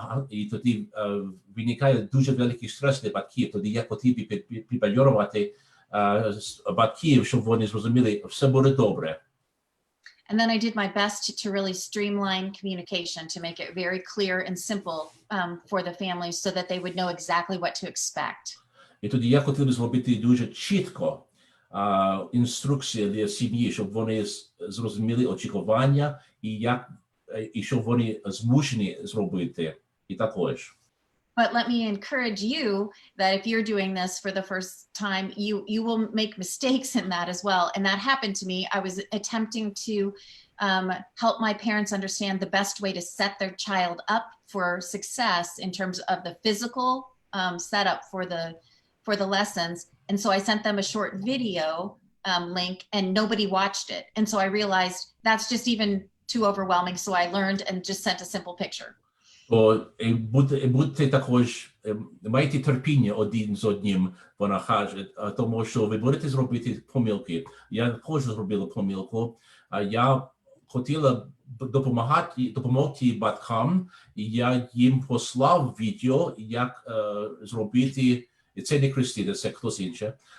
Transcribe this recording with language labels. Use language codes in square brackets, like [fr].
[uk] і тоді виникає дуже великий стрес для батьків, тоді я хотів підбадьорувати батьків, щоб вони зрозуміли, все буде добре. [en] And then I did my best to really streamline communication, to make it very clear and simple for the families so that they would know exactly what to expect. [uk] І тоді я хотів зробити дуже чітко інструкції для сім'ї, щоб вони зрозуміли очікування і що вони змушені зробити. І також. [en] But let me encourage you that if you're doing this for the first time, you will make mistakes in that as well. And that happened to me. I was attempting to help my parents understand the best way to set their child up for success in terms of the physical setup for the lessons. And so I sent them a short video link and nobody watched it. And so I realized that's just even too overwhelming. So I learned and just sent a simple picture. [uk] Будьте також, майте терпіння один з одним, вона каже, тому що ви будете зробити помилки. Я також зробила помилку. Я хотіла допомогти батькам, і я їм послав відео, як зробити, і це не Кристина, це хтось інше.